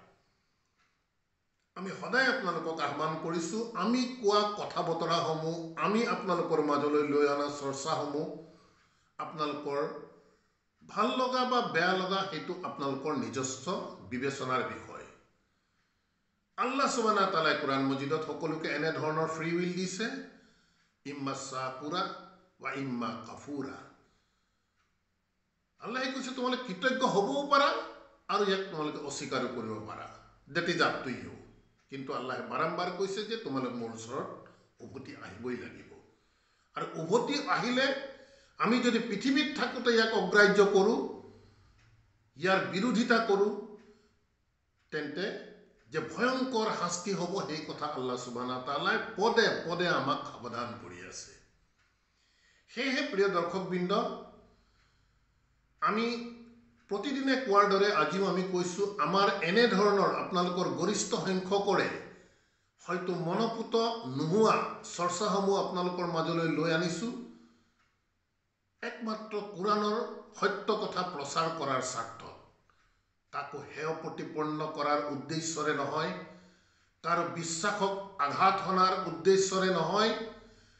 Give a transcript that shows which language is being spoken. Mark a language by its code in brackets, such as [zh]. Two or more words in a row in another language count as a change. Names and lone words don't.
[as] আমি সদায় আপোনালোকক আহ্বান কৰিছো, আমি কোৱা কথা বতৰাসমূহ, আমি আপোনালোকৰ মাজলৈ লৈ অনা চৰ্চাসমূহ আপোনালোকৰ ভাল লগা বা বেয়া লগা সেইটো আপোনালোকৰ নিজস্ব বিবেচনাৰ বিষয়। [ar] الله سبحانه وتعالى [as] কোরআন মজিদত সকলোকে এনে ধৰণৰ [en] free will [as] দিছে, [ar] إما شاكرا [as] বা [ar] إما كفورا. [as] আল্লাহে কৈছে তোমালোকে কৃতজ্ঞ হ'বও পাৰা আৰু ইয়াক তোমালোকে অস্বীকাৰো কৰিব পাৰা, [en] that is up to you. [as] কিন্তু আল্লাহে বাৰম্বাৰ কৈছে যে তোমালোক মোৰ ওচৰত উভতি আহিবই লাগিব। আৰু উভতি আহিলে আমি যদি পৃথিৱীত থাকোঁতে ইয়াক অগ্ৰাহ্য কৰোঁ, ইয়াৰ বিৰোধিতা কৰোঁ, তেন্তে যে ভয়ংকৰ শাস্তি হ'ব সেই কথা [ar] الله سبحانه وتعالى [as] পদে পদে আমাক সাৱধান কৰি আছে। সেয়েহে প্ৰিয় দৰ্শকবৃন্দ, আমি প্ৰতিদিনে কোৱাৰ দৰে আজিও আমি কৈছোঁ, আমাৰ এনে ধৰণৰ আপোনালোকৰ গৰিষ্ঠ সংখ্যকৰে হয়তো মনপুত নোহোৱা চৰ্চাসমূহ আপোনালোকৰ মাজলৈ লৈ আনিছোঁ, একমাত্ৰ কোরআনৰ সত্য কথা প্ৰচাৰ কৰাৰ স্বাৰ্থত, কাকো হেয় প্ৰতিপন্ন কৰাৰ উদ্দেশ্যৰে নহয়, কাৰো বিশ্বাসক আঘাত হনাৰ উদ্দেশ্যৰে নহয়।